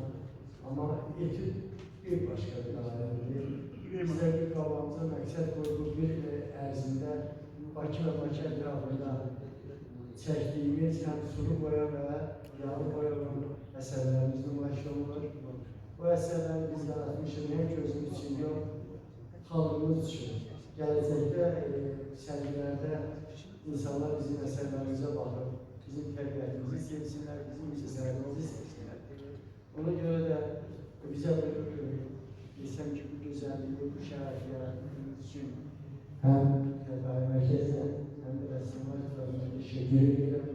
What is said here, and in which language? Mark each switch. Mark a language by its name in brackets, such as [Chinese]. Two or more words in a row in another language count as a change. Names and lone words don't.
[Azerbaijani] Amma etüd bir başqa bir aləmdir. Bizlər bir qabağımıza məqsəd qoyduğu bir il ərzində Bakı və Bakı ətrafında çəkdiyimiz, həm sulu boya və yağı boyanan əsərlərimiz nümayiş olunur. Bu əsərləri biz yaratmışıq, [Turkish] hem gözümüz için yok, xalqımız için. [Azerbaijani] Gələcəkdə sərgilərdə insanlar bizim əsərlərimizə baxır, bizim təbiətimizi sevsinlər, bizim incəsərimizi sevsinlər. Ona görə də bizə desəm ki, bu gözəlliyi, bu şəhəri yaratdığımız üçün həm Fədai Mərkəzə, həm də rəssamlar üzərində teşekkür edirəm.